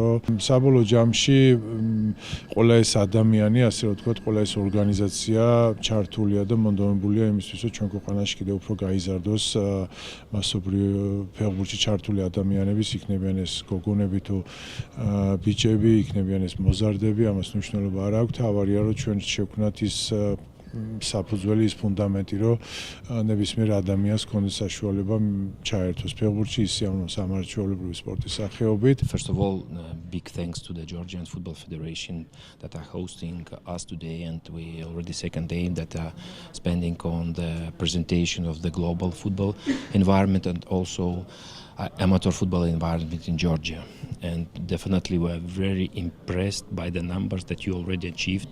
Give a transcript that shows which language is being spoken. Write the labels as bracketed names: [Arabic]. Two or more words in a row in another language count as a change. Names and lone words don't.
[Georgian] საბოლოო ჯამში ყველა ეს ადამიანი, ასე რომ ვთქვათ, ყველა ეს ორგანიზაცია ჩართულია და მონდომებულია იმისთვის, რომ ჩვენ ქვეყანაში კიდევ უფრო გაიზარდოს მასობრივ ფეხბურთში ჩართული ადამიანების, იქნებიან ეს გოგონები თუ ბიჭები, იქნებიან ეს მოზარდები, ამას მნიშვნელობა არ აქვს. თავარია, რომ ჩვენ შევქმნათ ის საფუძველი, ის ფუნდამენტი, რომ ნებისმიერ ადამიანს ჰქონდეს საშუალება ჩაერთოს ფეხბურთში, ისე ამ სამართლებრივი სპორტის სახეობით. [English] First of all, big thanks to the Georgian Football Federation that are hosting us today, and we already second day that are spending on the presentation of the global football environment and also amateur football environment in Georgia. And definitely we are very impressed by the numbers that you already achieved.